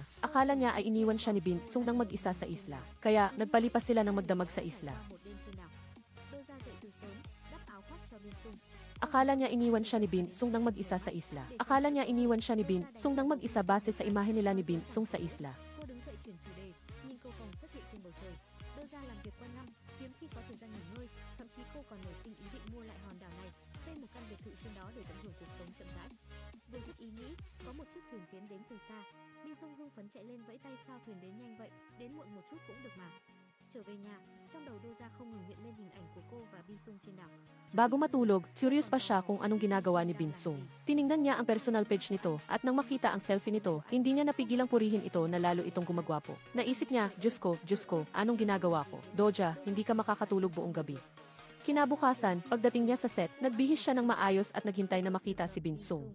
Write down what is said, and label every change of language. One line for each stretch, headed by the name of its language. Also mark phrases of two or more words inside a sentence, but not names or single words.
Filipino: Akala niya ay iniwan siya ni Bin Sung nang mag-isa sa isla. Kaya, nagpalipas sila ng magdamag sa isla. Akala niya iniwan siya ni Bin Sung nang mag-isa sa isla. Akala niya iniwan siya ni Bin Sung nang mag-isa base sa imahe nila ni Bin Sung sa isla.
Vietnamese: Cô đứng dậy chuyển chủ đề, nhìn cầu vồng xuất hiện trên bầu trời. Đơ ra làm việc quanh năm, hiếm khi có thời gian nghỉ ngơi, thậm chí cô còn nảy sinh ý định mua lại hòn đảo này, xây một căn biệt thự trên đó để tận hưởng cuộc sống chậm rãi. Vừa dứt ý nghĩ, có một chiếc thuyền tiến đến từ xa. Min Sung hưng phấn chạy lên vẫy tay sao thuyền đến nhanh vậy, đến muộn một chút cũng được mà. Trở về nhà, trong đầu Đô Gia không ngừng hiện lên hình ảnh của cô và Bin Sung trên đảo.
Filipino: Bago matulog, curious pa siya kung anong ginagawa ni Bin Sung. Tiningnan niya ang personal page nito at nang makita ang selfie nito, hindi niya napigilang purihin ito na lalo itong gumagwapo. Naisip niya, Diyos ko, anong ginagawa ko? Doja, hindi ka makakatulog buong gabi. Kinabukasan, pagdating niya sa set, nagbihis siya ng maayos at naghintay na makita si Bin Sung.